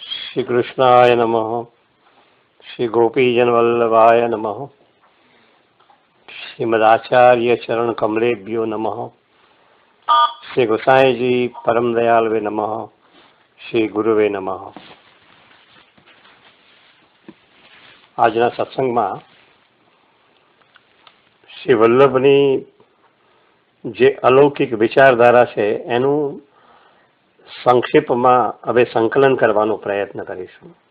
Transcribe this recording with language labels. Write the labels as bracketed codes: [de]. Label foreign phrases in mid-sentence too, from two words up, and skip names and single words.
[sa] श्री कृष्णाय नमः। श्री गोपीजन वल्लभाय नमः। श्रीमदाचार्य चरण कमलेभ्यो नमः। श्री गोसाई जी परम दयालवे नमः। श्री गुरुवे नमः। [gu] આજના સત્સંગમાં શ્રી વલ્લભની જે અલૌકિક વિચારધારા છે એનું સંક્ષેપમાં હવે સંકલન કરવાનો પ્રયત્ન કરીશું.